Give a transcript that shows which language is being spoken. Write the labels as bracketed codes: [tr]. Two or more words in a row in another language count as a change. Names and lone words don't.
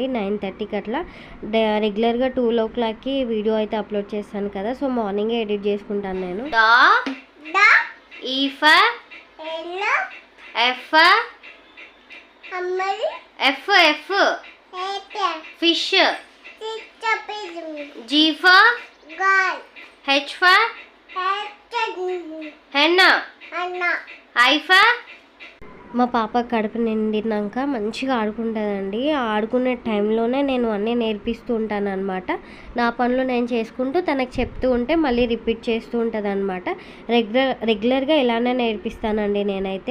[te] 9:30కి అట్లా రెగ్యులర్గా 2 o'clockకి వీడియో అయితే అప్లోడ్ చేస్తాను కదా, సో మార్నింగే ఎడిట్ చేసుకుంటాను నేను. [en] fish, G for H for hen, I for. [te] మా పాప కడుపు నిండినాక మంచిగా ఆడుకుంటుందండి. ఆడుకునే టైంలోనే నేను అన్నీ నేర్పిస్తూ ఉంటాను అనమాట. నా పనులు నేను చేసుకుంటూ తనకు చెప్తూ ఉంటే మళ్ళీ రిపీట్ చేస్తూ ఉంటుంది అనమాట. రెగ్యులర్గా ఇలానే నేర్పిస్తానండి నేనైతే.